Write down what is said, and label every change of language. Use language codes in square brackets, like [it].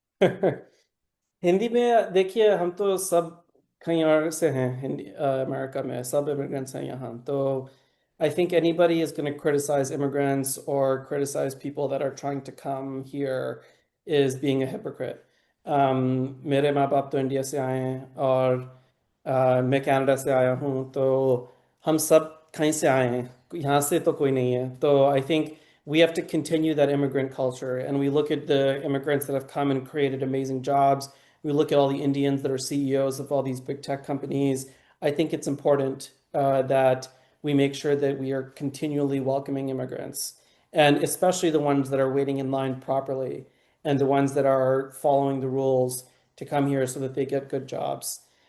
[hi] हिंदी में देखिए, हम तो सब कहीं और से हैं, हिंदी अमेरिका में सब इमिग्रेंट्स हैं यहाँ तो [en] I think anybody is going to criticize immigrants or criticize people that are trying to come here is being a hypocrite. [hi] मेरे माँ बाप तो इंडिया से आए हैं और मैं कनाडा से आया हूँ, तो हम सब कहीं से आए हैं, यहाँ से तो कोई नहीं है. [en] तो I think we have to continue that immigrant culture, and we look at the immigrants that have come and created amazing jobs. We look at all the Indians that are CEOs of all these big tech companies. I think it's important that we make sure that we are continually welcoming immigrants, and especially the ones that are waiting in line properly and the ones that are following the rules to come here so that they get good jobs.